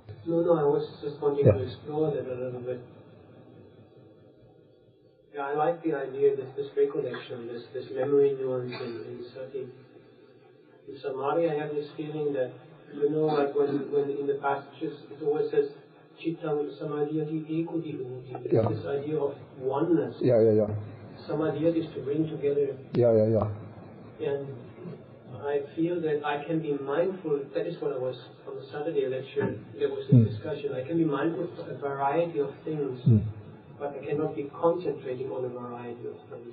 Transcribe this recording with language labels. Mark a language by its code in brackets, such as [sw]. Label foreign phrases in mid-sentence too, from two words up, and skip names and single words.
[en] No, I was just wanting to explore that a little bit. Yeah, I like the idea, this recollection, this memory nuance in sati. In samadhi, I have this feeling that, like when in the passages it always says, [pi] Chittam samadhyati ekudi hoti. [en] Yeah. This idea of oneness. Yeah. Samadhyati is to bring together. Yeah. And I feel that I can be mindful, that is what I was, on the Saturday lecture, there was a discussion, I can be mindful of a variety of things but I cannot be concentrating on a variety of things.